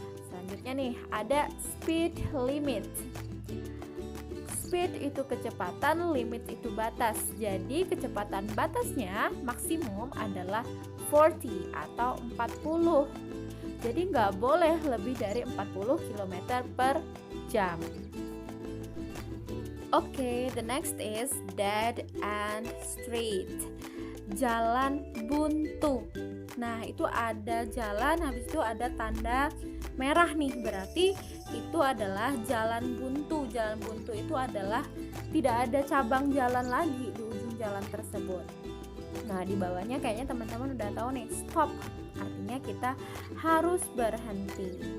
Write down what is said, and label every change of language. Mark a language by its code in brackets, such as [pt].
[id] Selanjutnya nih, ada speed limit. Speed itu kecepatan, limit itu batas. Jadi kecepatan batasnya maksimum adalah 40 atau 40. Jadi nggak boleh lebih dari 40 km per jam. [en] Oke, the next is dead end street. [id] Jalan buntu. Nah, itu ada jalan, habis itu ada tanda merah nih, berarti itu adalah jalan buntu. Jalan buntu itu adalah tidak ada cabang jalan lagi di ujung jalan tersebut. Nah, di bawahnya kayaknya teman-teman udah tahu nih, stop. Artinya kita harus berhenti.